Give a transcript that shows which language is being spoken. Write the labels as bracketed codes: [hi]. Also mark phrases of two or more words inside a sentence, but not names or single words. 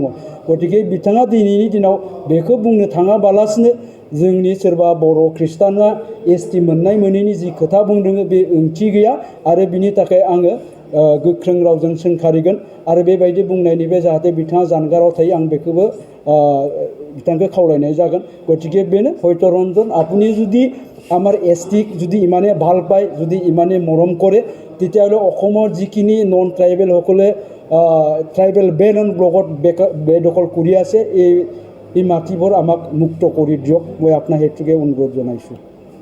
[brx] गतिके बिथाङा दिनैनि दिनाव बेखौ बुंनो थाङाबालासिनो जोंनि सोरबा बर' ख्रिस्टाना एसटि मोननाय मोनैनि जि खोथा बुंदों बे ओंथि गैया। आरो बिनि थाखाय आङो गोख्रों रावजों सोंखारिगोन आरो बेबायदि बुंनायनिफ्राय जाहाथे बिथाङा जानगाराव थायो, आं बेखौबो बिथांखौ खावलायनाय जागोन। गतिके बेनो सत्यरन्जन, [as] আপুনি যদি আমাৰ এছটিক যদি ইমানে ভাল পায়, যদি ইমানে মৰম কৰে, তেতিয়াহ'লে অসমৰ যিখিনি [en] non tribal tribal belt and block [as] বেদখল কৰি আছে, এই মাটিবোৰ আমাক মুক্ত কৰি দিয়ক। মই আপোনাক সেইটোকে অনুৰোধ জনাইছোঁ।